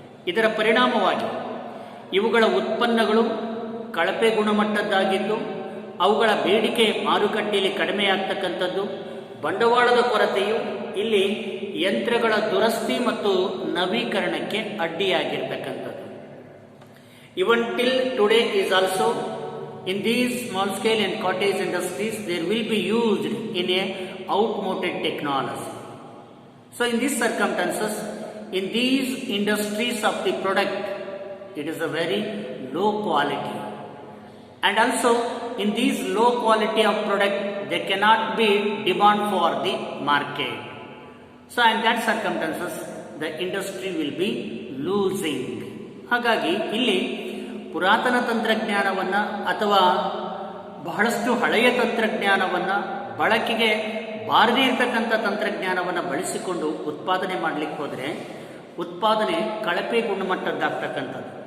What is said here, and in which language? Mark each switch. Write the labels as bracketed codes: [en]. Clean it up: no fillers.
[kn] ಇದರ ಪರಿಣಾಮವಾಗಿ ಇವುಗಳ ಉತ್ಪನ್ನಗಳು ಕಳಪೆ ಗುಣಮಟ್ಟದ್ದಾಗಿದ್ದು ಅವುಗಳ ಬೇಡಿಕೆ ಮಾರುಕಟ್ಟೆಯಲ್ಲಿ ಕಡಿಮೆಯಾಗ್ತಕ್ಕಂಥದ್ದು. ಬಂಡವಾಳದ ಕೊರತೆಯು ಇಲ್ಲಿ ಯಂತ್ರಗಳ ದುರಸ್ತಿ ಮತ್ತು ನವೀಕರಣಕ್ಕೆ ಅಡ್ಡಿಯಾಗಿರ್ತಕ್ಕಂಥದ್ದು. [en] Even till today is also in these small scale and cottage industries there will be used in a outmoded technology. So in these circumstances, in these industries of the product, it is a very low quality, and also in these low quality of product there cannot be demand for the market. So in that circumstances the industry will be losing. [kn] ಹಾಗಾಗಿ ಇಲ್ಲಿ ಪುರಾತನ ತಂತ್ರಜ್ಞಾನವನ್ನು ಅಥವಾ ಬಹಳಷ್ಟು ಹಳೆಯ ತಂತ್ರಜ್ಞಾನವನ್ನು, ಬಳಕೆಗೆ ಬಾರದೇ ಇರತಕ್ಕಂಥ ತಂತ್ರಜ್ಞಾನವನ್ನು ಬಳಸಿಕೊಂಡು ಉತ್ಪಾದನೆ ಮಾಡಲಿಕ್ಕೆ ಹೋದರೆ ಉತ್ಪಾದನೆ ಕಳಪೆ ಗುಣಮಟ್ಟದ್ದಾಗ್ತಕ್ಕಂಥದ್ದು.